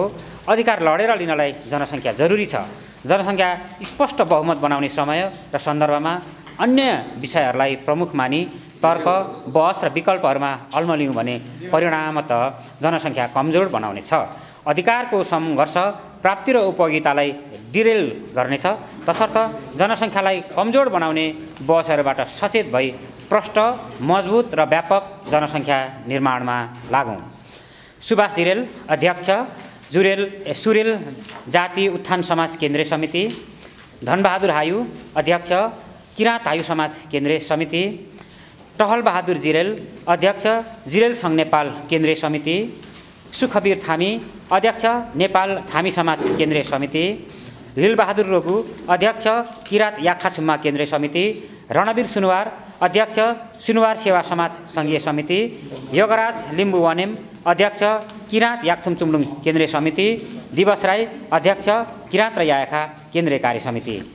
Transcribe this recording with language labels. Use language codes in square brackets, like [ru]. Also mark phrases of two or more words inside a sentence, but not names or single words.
[ne] अधिकार लडेर लिनलाई जनसङ्ख्या जरुरी छ। जनसङ्ख्या स्पष्ट बहुमत बनाउने समय र सन्दर्भमा अन्य विषयहरूलाई प्रमुख मानी तर्क, बहस र विकल्पहरूमा अल्मलियौँ भने परिणामतः जनसङ्ख्या कमजोर बनाउने छ। अधिकारको सङ्घर्ष प्राप्ति र उपयोगितालाई डिरेल गर्नेछ। तसर्थ जनसङ्ख्यालाई कमजोर बनाउने बहसहरूबाट सचेत भई प्रष्ट, मजबुत र व्यापक जनसङ्ख्या निर्माणमा लागौँ। सुभाष जिरेल, अध्यक्ष, सुरेल जाति उत्थान समाज केन्द्रीय समिति। धनबहादुर हायु, अध्यक्ष, किराँत हायु समाज केन्द्रीय समिति। टहलबहादुर जिरेल, अध्यक्ष, जिरेल सङ्घ नेपाल केन्द्रीय समिति। सुखबीर थामी, अध्यक्ष, नेपाल थामी समाज केन्द्रीय समिति। लीलबहादुर रोगु, अध्यक्ष, किराँत याख्खाछुम्मा केन्द्रीय समिति। रणवीर सुनुवार, अध्यक्ष, सुनुवार सेवा समाज सङ्घीय समिति। योगराज लिम्बू वनेम, अध्यक्ष, किराँत याक्थुम चुम्लुङ केन्द्रीय समिति। दिवस राई, अध्यक्ष, किराँत र याखा केन्द्रीय कार्य समिति।